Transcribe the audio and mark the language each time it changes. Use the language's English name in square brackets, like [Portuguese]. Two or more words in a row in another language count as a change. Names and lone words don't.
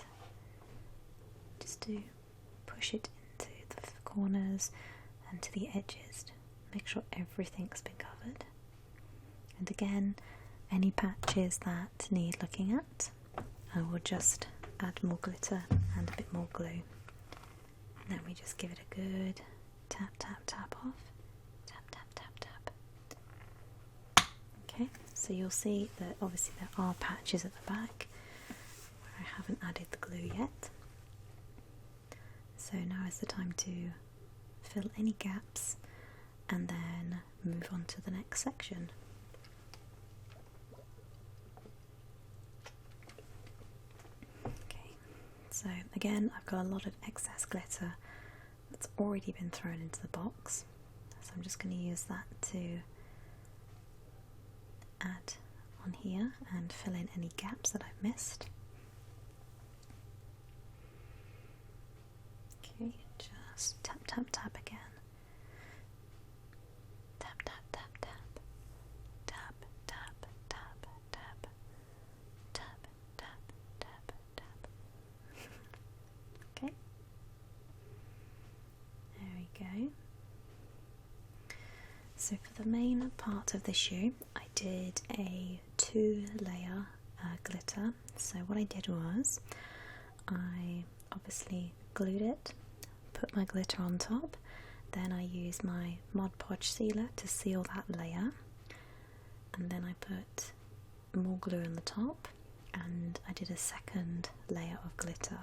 [English] Just to push it into the corners and to the edges. Make sure everything's been covered. And again, any patches that need looking at, I will just add more glitter and a bit more glue. And then we just give it a good tap, tap, tap off. Tap, tap, tap, tap. Okay, so you'll see that obviously there are patches at the back where I haven't added the glue yet. So now is the time to fill any gaps and then move on to the next section. Okay, so again I've got a lot of excess glitter that's already been thrown into the box, so I'm just going to use that to add on here and fill in any gaps that I've missed. Okay, just tap, tap, tap again. Tap, tap, tap, tap. Tap, tap, tap, tap. Tap, tap, tap, tap. Okay. There we go. So for the main part of the shoe, I did a 2-layer glitter. So what I did was, I obviously glued it, put my glitter on top, then I used my Mod Podge sealer to seal that layer, and then I put more glue on the top, and I did a second layer of glitter.